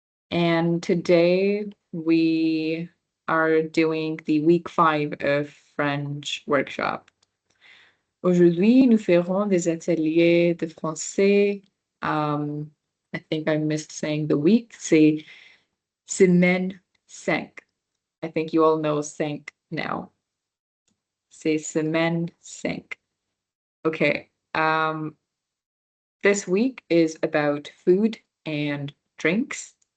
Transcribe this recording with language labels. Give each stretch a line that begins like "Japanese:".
English: And today we are doing the week 5 of French workshop.
French: Aujourd'hui, nous ferons des ateliers de français.
English: I think I missed saying the week.
French: C'est semaine 5.
English: I think you all know 5 now.
French: C'est semaine 5. Okay.
English: This week is about food and drinks.